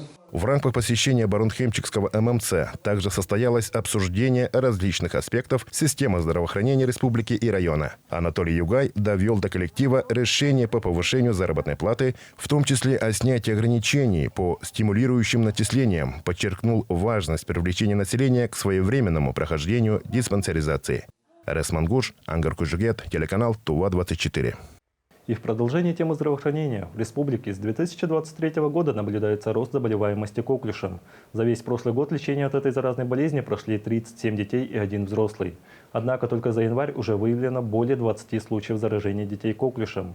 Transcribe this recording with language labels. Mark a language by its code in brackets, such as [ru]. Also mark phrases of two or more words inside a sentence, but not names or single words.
[ru] В рамках посещения Барунхемчикского ММЦ также состоялось обсуждение различных аспектов системы здравоохранения республики и района. Анатолий Югай довел до коллектива решение по повышению заработной платы, в том числе о снятии ограничений по стимулирующим начислениям, подчеркнул важность привлечения населения к своевременному прохождению диспансеризации. Арес Мангуш, Ангар Кужугет, телеканал ТУВА-24. И в продолжении темы здравоохранения в республике с 2023 года наблюдается рост заболеваемости коклюшем. За весь прошлый год лечение от этой заразной болезни прошли 37 детей и 1 взрослый. Однако только за январь уже выявлено более 20 случаев заражения детей коклюшем.